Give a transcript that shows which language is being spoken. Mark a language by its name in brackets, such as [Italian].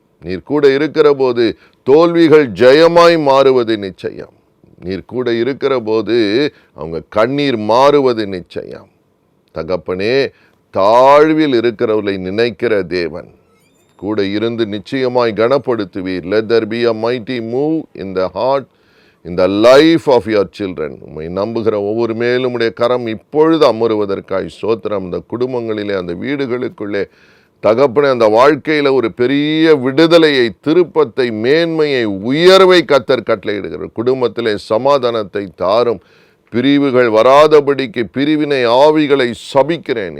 [Tamil] நீர் கூட இருக்கிற போது தோல்விகள் ஜெயமாய் மாறுவது நிச்சயம். நீர் கூட இருக்கிற போது அவங்க கண்ணீர் மாறுவது நிச்சயம். தகப்பனே, தாழ்வில் இருக்கிறவர்களை நினைக்கிற தேவன், கூட இருந்து நிச்சயமாய் கனப்படுத்துவீர். [English] Let there be a mighty move in the heart, in the life of your children. [Tamil] உம்மை நம்புகிற ஒவ்வொரு மேலும் உடைய கரம் இப்பொழுது அமருவதற்காய் ஸ்தோத்திரம். அந்த குடும்பங்களிலே, அந்த வீடுகளுக்குள்ளே தகப்பனே, அந்த வாழ்க்கையில் ஒரு பெரிய விடுதலையை, திருப்பத்தை, மேன்மையை, உயர்வை கர்த்தர் கட்டளையிடுகிறார். குடும்பத்திலே சமாதானத்தை தாரும். பிரிவுகள் வராதபடிக்கு பிரிவினை ஆவிகளை சபிக்கிறேன்.